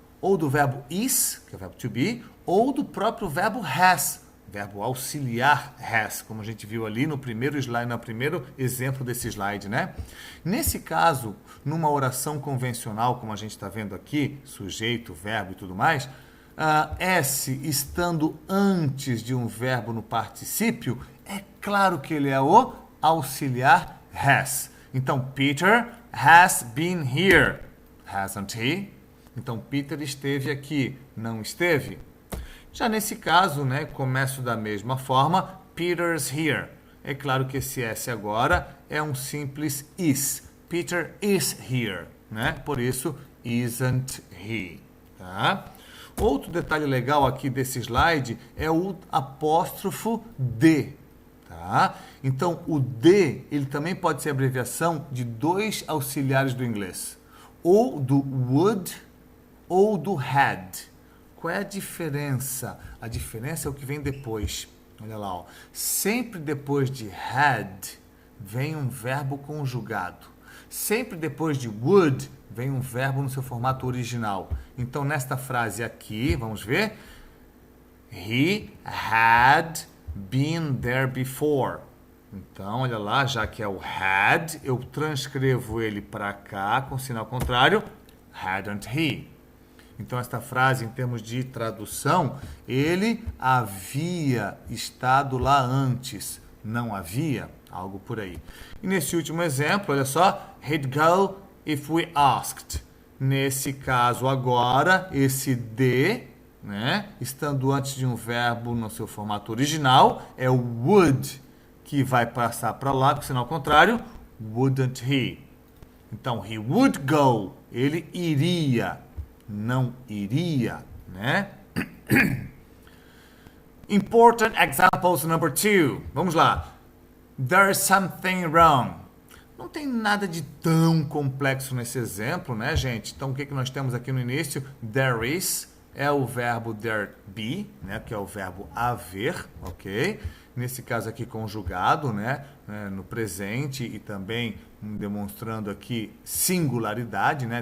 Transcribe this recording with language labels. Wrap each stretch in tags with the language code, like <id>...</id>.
<pt>Ou do verbo is, que é o verbo to be, ou do próprio verbo has, verbo auxiliar has, como a gente viu ali no primeiro slide, no primeiro exemplo desse slide, né? Nesse caso, numa oração convencional, como a gente está vendo aqui, sujeito, verbo e tudo mais, S estando antes de um verbo no particípio, é claro que ele é o auxiliar has.</pt> <en>Então, Peter has been here. Hasn't he?</en> <pt>Então, Peter esteve aqui, não esteve? Já nesse caso, né, começo da mesma forma,</pt> <en>Peter's here.</en> <pt>É claro que esse S agora é um simples is.</pt> <en>Peter is here,</en> <pt>né? Por isso,</pt> <en>isn't he,</en> <pt>tá? Outro detalhe legal aqui desse slide é o apóstrofo D, tá? Então, o D, ele também pode ser abreviação de dois auxiliares do inglês, ou do would ou do had. Qual é a diferença? A diferença é o que vem depois. Olha lá, ó. Sempre depois de had vem um verbo conjugado. Sempre depois de would vem um verbo no seu formato original. Então, nesta frase aqui, vamos ver.</pt> <en>He had been there before.</en> <pt>Então, olha lá, já que é o had, eu transcrevo ele para cá com sinal contrário.</pt> <en>Hadn't he?</en> <pt>Então, esta frase, em termos de tradução, ele havia estado lá antes. Não havia? Algo por aí. E nesse último exemplo, olha só.</pt> <en>He'd go if we asked.</en> <pt>Nesse caso agora, esse de, né, estando antes de um verbo no seu formato original, é o would, que vai passar para lá com o sinal contrário.</pt> <en>Wouldn't he?</en> <pt>Então,</pt> <en>he would go.</en> <pt>Ele iria. Não iria, né?</pt> <en>Important examples number 2.</en> <pt>Vamos lá.</pt> <en>There's something wrong.</en> <pt>Não tem nada de tão complexo nesse exemplo, né, gente? Então, o que nós temos aqui no início? There is é o verbo there be, né, que é o verbo haver, ok? Nesse caso aqui, conjugado, né, no presente e também demonstrando aqui singularidade, né?</pt>